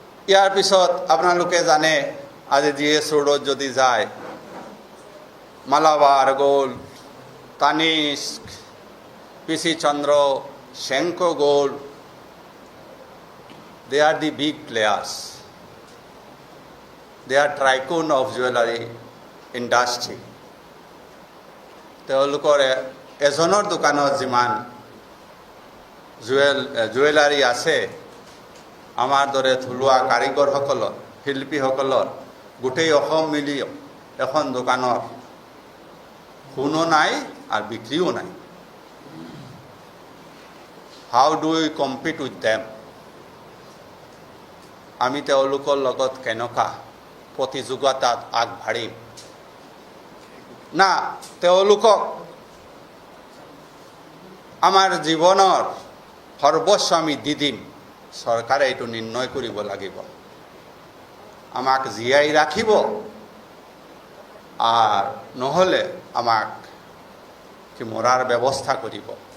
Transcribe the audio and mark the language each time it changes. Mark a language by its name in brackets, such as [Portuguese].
[Assamese] ইয়াৰ পিছত আপোনালোকে জানে, আজি GS ৰোডত যদি যায়, Malabar gold, Tanishq, PC Chandra, Senco Gold, [English] they are the big players. They are tycoon of jewelry industry. [Assamese] তেওঁলোকৰ এজনৰ দোকানত যিমান জুৱেলাৰী আছে, আমাৰ দৰে থলুৱা কাৰিকৰসকলৰ, শিল্পীসকলৰ গোটেই অসম মিলি এখন দোকানত সোণো নাই আৰু বিক্ৰীও নাই। [English] How do we compete with them? [Assamese] আমি তেওঁলোকৰ লগত কেনেকুৱা প্ৰতিযোগিতাত আগবাঢ়িম? না, তেওঁলোকক আমাৰ জীৱনৰ সৰ্বস্ব আমি দি দিম? চৰকাৰে এইটো নিৰ্ণয় কৰিব লাগিব। আমাক জীয়াই ৰাখিব আৰু নহ'লে আমাক কি মৰাৰ ব্যৱস্থা কৰিব।